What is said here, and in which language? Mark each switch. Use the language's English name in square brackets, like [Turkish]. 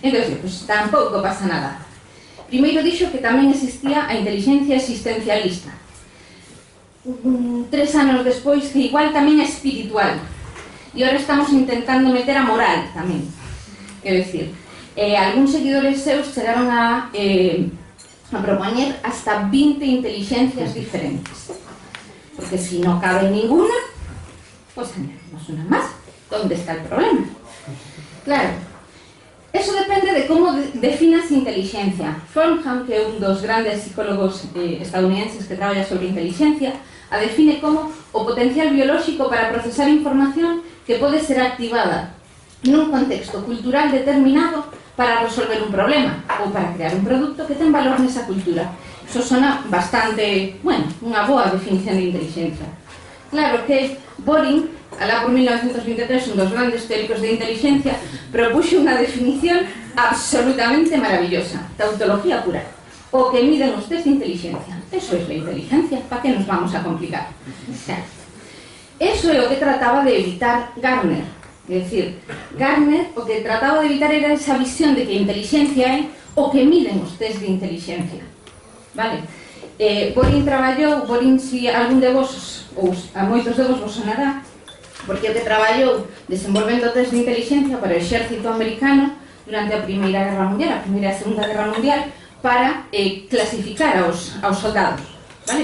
[Galician] Entón, pues, tampouco pasa nada. Primeiro dixo que tamén existía a intelixencia existencialista. 3 anos despois que igual tamén é espiritual. E agora estamos intentando meter a moral tamén. Quero dicir, algúns seguidores seus chegaron a propoñer hasta 20 intelixencias diferentes. [Spanish] Porque si no cabe ninguna, pues añadimos una más. ¿Dónde está el problema? Claro, eso depende de como definas inteligencia. [Galician] Fromm, que é un dos grandes psicólogos estadounidenses que traballa sobre inteligencia, a define como o potencial biolóxico para procesar información que pode ser activada nun contexto cultural determinado para resolver un problema ou para crear un produto que ten valor nesa cultura. Iso sona bastante, bueno, unha boa definición de inteligencia. Claro que Boring, alá por 1923, un dos grandes teóricos de inteligencia, propuxo unha definición absolutamente maravillosa, tautología pura. O que miden os test de inteligencia. [Spanish] Eso es la inteligencia, ¿para qué nos vamos a complicar? [Galician] Claro. Eso é o que trataba de evitar Gardner. É dicir, Gardner o que trataba de evitar era esa visión de que a inteligencia é o que miden os test de inteligencia. Vale? Boring traballou, si algún de vos, ou a moitos de vos vos sonará, porque o que traballou desenvolvendo test de inteligencia para o exército americano durante a Primeira Guerra Mundial, a Primeira e a Segunda Guerra Mundial, para clasificar aos soldados, vale?